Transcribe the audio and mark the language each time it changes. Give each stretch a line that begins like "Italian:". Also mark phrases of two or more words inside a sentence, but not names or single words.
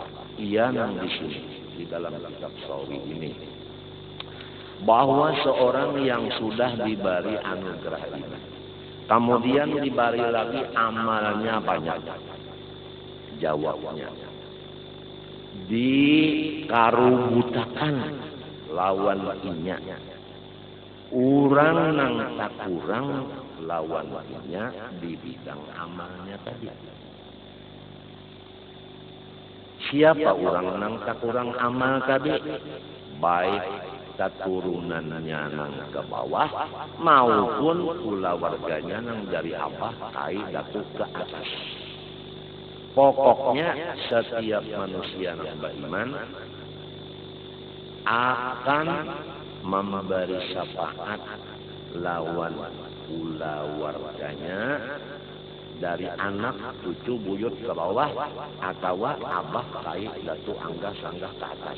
Indonesian: Ia yang di sini di dalam kitab sawi ini bahwa seorang yang sudah diberi anugerah ini kemudian diberi lagi amalnya banyak, jawabnya
Banjar: dikarubutakan lawan inya urang nang tak kurang lawan inya
Indonesian: di bidang amalnya tadi.
Banjar: Siapa orang nang tak kurang amal tadi? Baik keturunannya nang ke bawah maupun pula warganya nang dari abah kai datuk ke atas.
Indonesian: Pokoknya setiap manusia yang beriman akan memberi syafaat lawan pula warganya dari anak, cucu, buyut ke bawah atau
Banjar: abah kai datuk angga sanggah
Indonesian: ke atas.